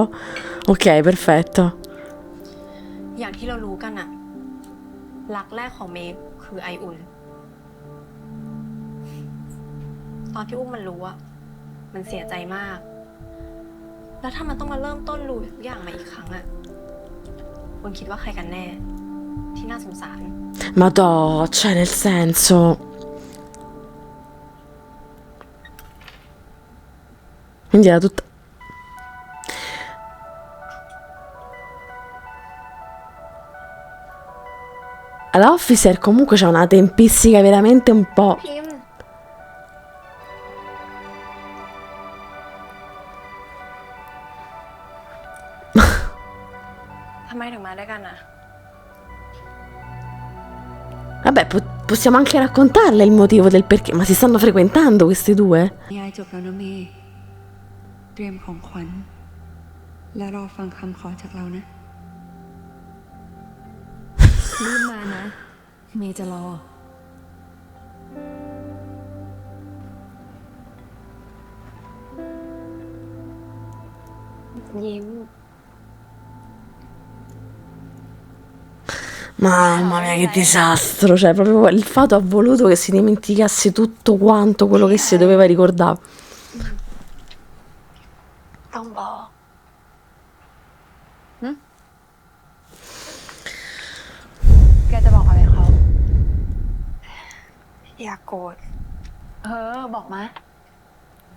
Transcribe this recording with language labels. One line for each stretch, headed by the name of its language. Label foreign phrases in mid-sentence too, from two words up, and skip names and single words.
Italian: Ok, perfetto.
Thai: อย่างที่เรารู้กันอะรักแรกของเมย์คือไออุ่น ตอนที่อุ้มมันรู้อะมันเสียใจมาก แล้วถ้ามันต้องมาเริ่มต้นรู้ทุกอย่างมาอีกครั้งอะคุณคิดว่าใครกันแน่ ที่น่าสงสาร
Italian: Madò, cioè nel senso. Quindi era tutta. L'officer comunque c'ha una tempistica veramente un po'.
Thai: พิมพ์ ทำไมถึงมาด้วยกันอะ
Italian: Vabbè, possiamo anche raccontarle il motivo del perché, ma si stanno frequentando questi due?
Thai: ยายจบแล้วนะเมย์เตรียมของขวัญ และรอฟังคำขอจากเรานะ รีบมานะ เมย์จะรอ ยิ้ม
Italian: Mamma mia, che disastro! Cioè, proprio il fato ha voluto che si dimenticasse tutto quanto quello che si doveva ricordare.
Thai: ต้องบอก แกจะบอกอะไรเขา อย่าโกรธ บอกมา